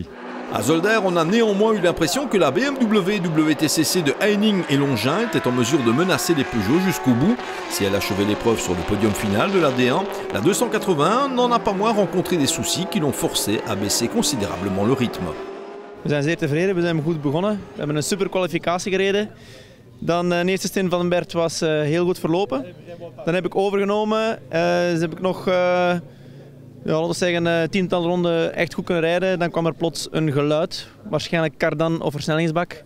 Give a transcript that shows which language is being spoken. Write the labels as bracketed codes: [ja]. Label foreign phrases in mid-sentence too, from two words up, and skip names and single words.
[fr] À Zolder, on a néanmoins eu l'impression que la BMW WTCC de Heining et Longin était en mesure de menacer les Peugeot jusqu'au bout. Si elle achevait l'épreuve sur le podium final de la D1, la 281 n'en a pas moins rencontré des soucis qui l'ont forcé à baisser considérablement le rythme. [nl] We zijn zeer tevreden, we zijn goed begonnen. We hebben een super kwalificatie gereden. Dan de eerste stint van Bert was heel goed verlopen. Dan heb ik overgenomen. Dus heb ik nog laten we zeggen, 10-tal ronden echt goed kunnen rijden. Dan kwam er plots een geluid, waarschijnlijk kardan of versnellingsbak.